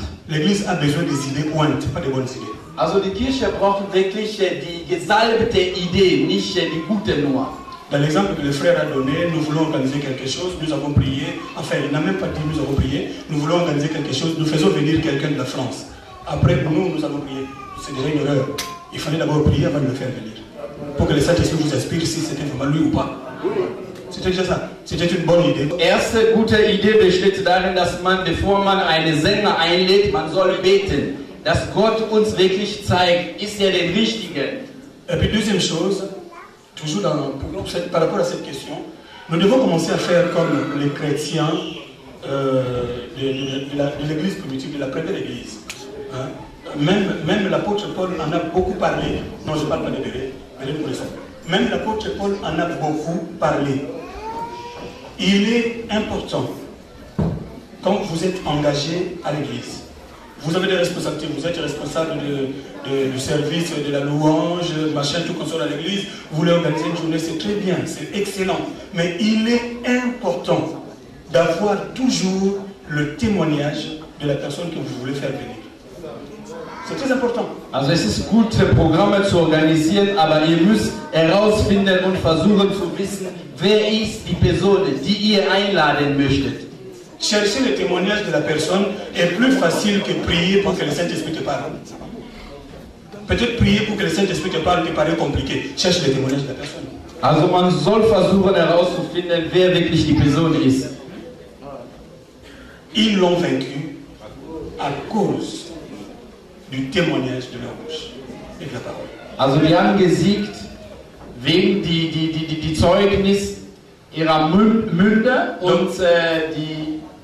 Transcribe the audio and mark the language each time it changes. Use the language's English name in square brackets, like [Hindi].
[French] L'Église a besoin des idées pointes, pas des bonnes idées. [German] Also die Kirche braucht wirklich die gesalbte Idee, nicht die gute nur. [French] Dans l'exemple que le frère a donné, nous voulons organiser quelque chose, nous avons prié, enfin il n'a même pas dit nous avons prié, nous voulons organiser quelque chose, nous faisons venir quelqu'un de la France. Après nous avons prié. C'est déjà une erreur. Il fallait d'abord prier avant de le faire venir. Pour que le Saint-Esprit vous inspire si c'était vraiment lui ou pas. C'était déjà ça. C'était une bonne idée. [German] Erste gute Idee besteht darin, dass man, bevor man einen Sänger einlädt, man soll beten, dass Gott uns wirklich zeigt, ist er der Richtige. [French] Et puis deuxième chose, toujours par rapport à cette question, nous devons commencer à faire comme les chrétiens de l'église primitive, de la première église. Hein? Même l'apôtre Paul en a beaucoup parlé. Non, je ne parle pas des bébés, mais des ça. Même l'apôtre Paul en a beaucoup parlé. Il est important, quand vous êtes engagé à l'église, vous avez des responsabilités, vous êtes responsable du service, de la louange, machin, tout comme ça à l'église, vous voulez organiser une journée, c'est très bien, c'est excellent. Mais il est important d'avoir toujours le témoignage de la personne que vous voulez faire venir. C'est très important. [German] Also es ist gut, Programme zu organisieren, aber ihr müsst herausfinden und versuchen zu wissen, wer ist die Person, die ihr einladen möchtet. [French] Chercher le témoignage de la personne est plus facile que prier pour que le Saint-Esprit te parle. Peut-être prier pour que le Saint-Esprit te parle te paraît compliqué. Cherche le témoignage de la personne. [German] Also man soll versuchen herauszufinden, wer wirklich die Person ist. [French] Ils l'ont vaincu à cause du témoignage de leur bouche et de la parole. [German] Also die haben gesiegt wegen die Zeugnis ihrer Münder und die...